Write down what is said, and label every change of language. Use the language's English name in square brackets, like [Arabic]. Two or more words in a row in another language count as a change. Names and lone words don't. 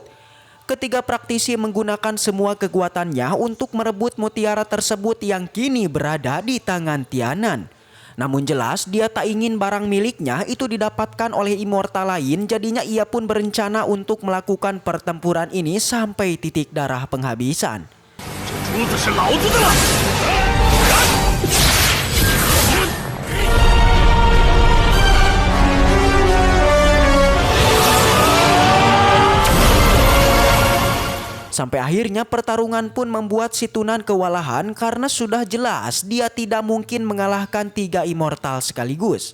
[Indonesian] Ketiga praktisi menggunakan semua kekuatannya untuk merebut mutiara tersebut yang kini berada di tangan Tianan. Namun jelas dia tak ingin barang miliknya itu didapatkan oleh immortal lain, jadinya ia pun berencana untuk melakukan pertempuran ini sampai titik darah penghabisan. [Chinese] 这珠子是老子的了！ [Indonesian] Sampai akhirnya pertarungan pun membuat Situnan kewalahan karena sudah jelas dia tidak mungkin mengalahkan 3 immortal sekaligus.